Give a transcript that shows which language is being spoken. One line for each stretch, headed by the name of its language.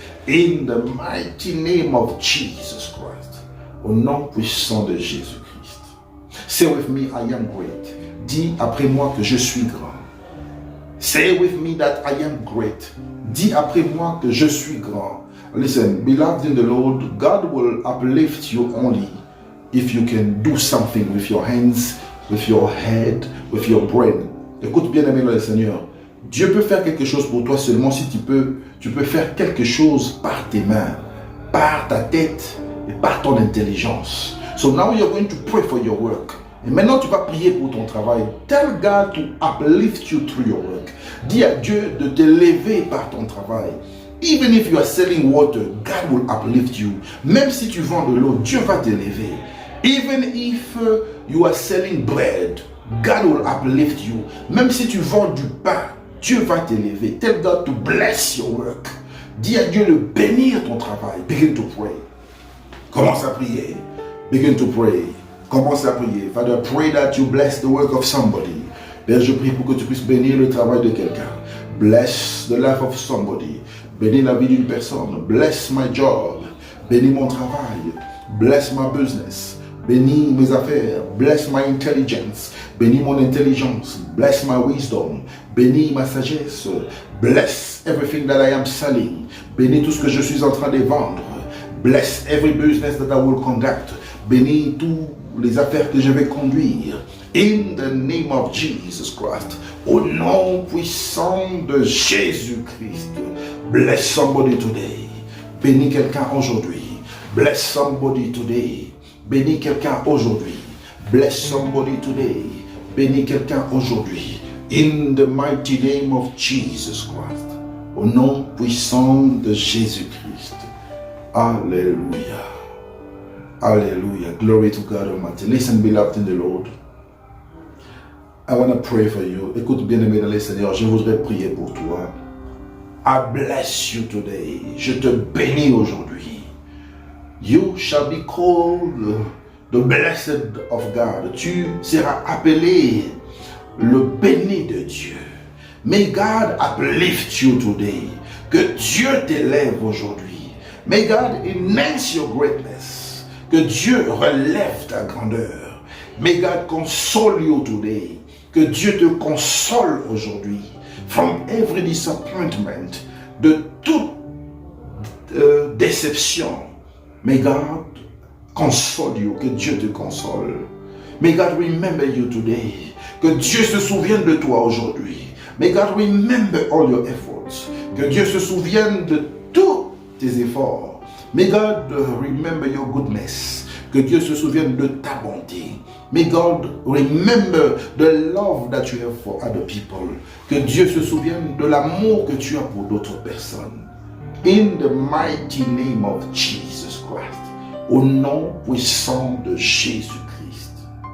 English: In the mighty name of Jesus Christ.
French: Au nom puissant de Jésus-Christ.
English: Say with me, I am great.
French: Dis après moi que je suis grand.
English: Say with me that I am great.
French: Dis après moi que je suis grand.
English: Listen, beloved in the Lord, God will uplift you only if you can do something with your hands, with your head, with your brain.
French: Écoute bien, aimé dans le Seigneur. Dieu peut faire quelque chose pour toi seulement si tu peux faire quelque chose par tes mains, par ta tête et par ton intelligence.
English: So now you're going to pray for your work.
French: Et maintenant, tu vas prier pour ton travail.
English: Tell God to uplift you through your work.
French: Dis à Dieu de t'élever par ton travail.
English: Even if you are selling water, God will uplift you.
French: Même si tu vends de l'eau, Dieu va t'élever.
English: Even if you are selling bread, God will uplift you.
French: Même si tu vends du pain, Dieu va t'élever.
English: Tell God to bless your work.
French: Dis à Dieu de bénir ton travail.
English: Begin to pray.
French: Commence à prier.
English: Begin to pray. Commence à prier. Father, pray that you bless the work of somebody.
French: Père, je prie pour que tu puisses bénir le travail de quelqu'un.
English: Bless the life of somebody.
French: Bénis la vie d'une personne.
English: Bless my job.
French: Bénis mon travail.
English: Bless my business.
French: Bénis mes affaires.
English: Bless my intelligence.
French: Bénis mon intelligence.
English: Bless my wisdom.
French: Bénis ma sagesse.
English: Bless everything that I am selling.
French: Bénis tout ce que je suis en train de vendre.
English: Bless every business that I will conduct.
French: Bénis toutes les affaires que je vais conduire.
English: In the name of Jesus Christ.
French: Au nom puissant de Jésus-Christ.
English: Bless somebody today.
French: Bénis quelqu'un aujourd'hui.
English: Bless somebody today.
French: Bénis quelqu'un aujourd'hui.
English: Bless somebody today.
French: Bénis quelqu'un aujourd'hui.
English: In the mighty name of Jesus Christ.
French: Au nom puissant de Jésus-Christ.
English: Alléluia. Hallelujah. Glory to God Almighty. Listen, beloved in the Lord. I want to pray for you. Écoute, bien-aimé dans le Seigneur, je voudrais prier pour toi. I bless you today.
French: Je te bénis aujourd'hui.
English: You shall be called the blessed of God.
French: Tu seras appelé le béni de Dieu.
English: May God uplift you today.
French: Que Dieu t'élève aujourd'hui.
English: May God enhance your greatness.
French: Que Dieu relève ta grandeur.
English: May God console you today.
French: Que Dieu te console aujourd'hui.
English: From every disappointment,
French: de toute déception.
English: May God console you.
French: Que Dieu te console.
English: May God remember you today.
French: Que Dieu se souvienne de toi aujourd'hui.
English: May God remember all your efforts.
French: Que Dieu se souvienne de tous tes efforts.
English: May God remember your goodness.
French: Que Dieu se souvienne de ta bonté.
English: May God remember the love that you have for other people.
French: Que Dieu se souvienne de l'amour que tu as pour d'autres personnes.
English: In the mighty name of Jesus Christ.
French: Au nom puissant de Jésus-Christ.